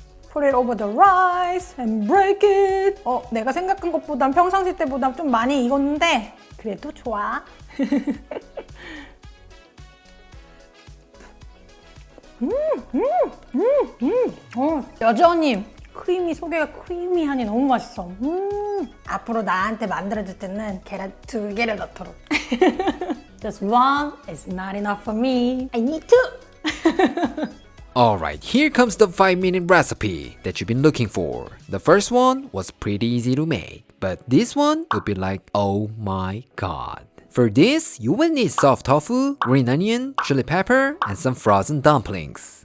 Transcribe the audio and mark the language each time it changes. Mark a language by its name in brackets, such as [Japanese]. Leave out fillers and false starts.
[English] Put it over the rice and break it. [Korean] 내가 생각한 것보단 평상시 때보다 좀 많이 익었는데 그래도 좋아. 여전히 크리미 속에가 크리미하니 너무 맛있어. 앞으로 나한테 만들어줄 때는 계란 2개를 넣도록. [English] Just one is not enough for me. I need two. Alright, here comes the 5-minute recipe that you've been looking for. The first one was pretty easy to make, but this one would be like, oh my god. For this, you will need soft tofu, green onion, chili pepper, and some frozen dumplings.